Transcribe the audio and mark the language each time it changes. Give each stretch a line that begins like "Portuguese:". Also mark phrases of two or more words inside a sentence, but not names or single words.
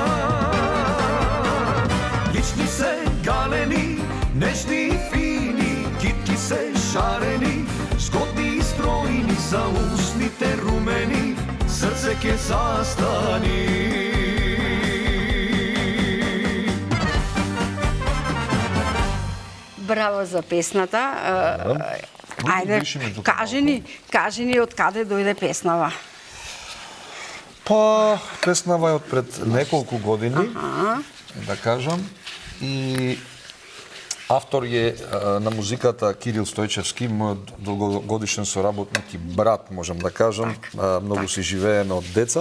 Macedonian: Лични се галени, нежни и фини, китки се шарени, згодни и стројни, за усните румени, срце ке застани. Браво за песната. Ајде, кажи ни од каде дојде песнава? Па, песнава е од пред неколку години, да кажам, и автор е на музиката Кирил Стојчевски, мојот долгогодишен соработник и брат, можам да кажам, многу си живееме од деца.